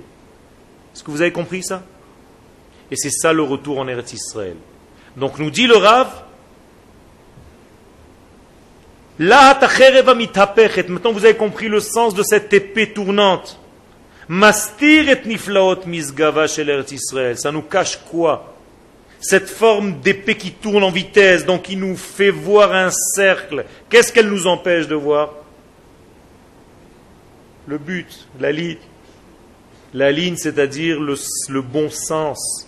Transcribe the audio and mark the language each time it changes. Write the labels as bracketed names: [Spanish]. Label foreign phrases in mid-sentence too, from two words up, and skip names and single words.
[French] Est-ce que vous avez compris ça? Et c'est ça le retour en [Hebrew] ארץ ישראל. [French] Donc nous dit le Rav, maintenant vous avez compris le sens de cette épée tournante. [Hebrew] מסתיר את נפלאות משגבה של ארץ ישראל. [French] Ça nous cache quoi? Cette forme d'épée qui tourne en vitesse, donc qui nous fait voir un cercle. Qu'est-ce qu'elle nous empêche de voir? Le but, la ligne. La ligne, c'est-à-dire le bon sens.